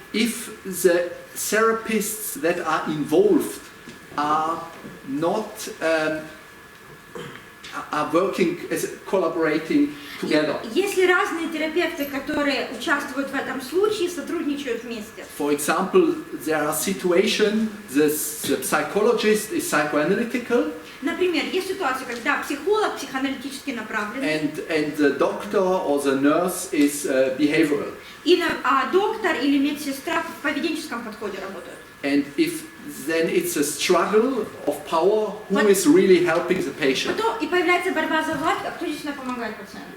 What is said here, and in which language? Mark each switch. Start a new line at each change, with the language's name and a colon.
English: if the therapists that are involved are not are working as collaborating together.
Russian: если разные терапевты, которые участвуют в этом случае, сотрудничают вместе.
English: For example, there are situations the psychologist is psychoanalytical.
Russian: Например, есть ситуация, когда психолог психоаналитически направлен,
English: And the doctor or the nurse is behavioral.
Russian: а доктор или медсестра в поведенческом подходе работают.
English: And if then it's a struggle of power, who is really helping the patient?
Russian: Потом и появляется борьба за власть, а кто действительно помогает пациенту.